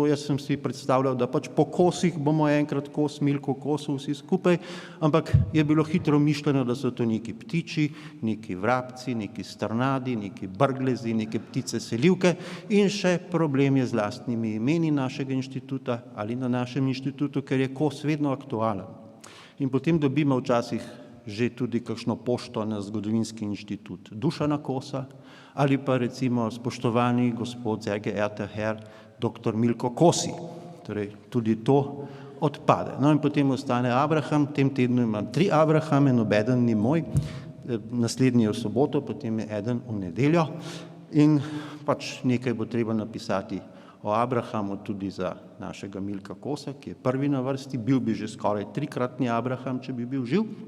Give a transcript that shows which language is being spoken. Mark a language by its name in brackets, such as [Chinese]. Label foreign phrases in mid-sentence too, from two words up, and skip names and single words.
[Slovenian] Jaz sem si predstavljal, da pač po kosih bomo enkrat kos Milko kosu vsi skupaj, ampak je bilo hitro mišljeno, da so to neki ptiči, neki vrabci, neki strnadi, neki brglezi, neke ptice selivke in še problem je z lastnimi imeni našega inštituta ali na našem inštitutu, ker je kos vedno aktualen. In potem dobimo včasih že tudi kakšno pošto na Zgodovinski inštitut Dušana Kosa ali pa recimo spoštovani gospod [German] sehr geehrter Herr dr. [Slovenian] Milko Kosi. Torej tudi to odpade. No in potem ostane Abraham, v tem tednu imam 3 Abrahame, nobeden ni moj, naslednji je v soboto, potem je eden v nedeljo in pač nekaj bo treba napisati o Abrahamu tudi za našega Milka Kosa, ki je prvi na vrsti, bil bi že skoraj 3-kratni Abraham, če bi bil živ.